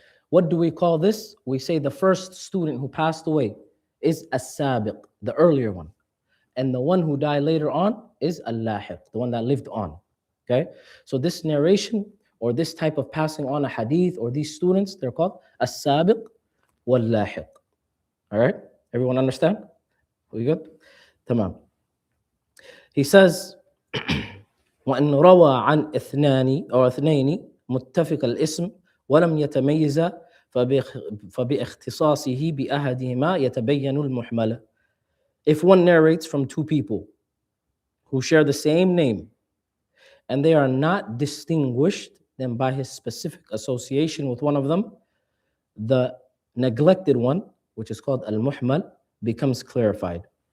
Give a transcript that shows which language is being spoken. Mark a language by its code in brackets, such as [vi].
[en] What do we call this? We say the first student who passed away is as-sabiq, the earlier one. And the one who died later on is al-lahiq, the one that lived on. Okay? So this narration or this type of passing on a hadith or these students, they're called as-sabiq wal-lahiq. All right? Everyone understand? We good? Tamam. He says, [ar] وَإِنْ رَوَى عَنْ اثْنَانِ أو اثْنَيْنِ متفق الاسم ولم يتميز فباختصاصه بأحدهما يتبين المحمل. [en] If one narrates from two people who share the same name and they are not distinguished, then by his specific association with one of them, the neglected one, which is called al-muhmal, becomes clarified.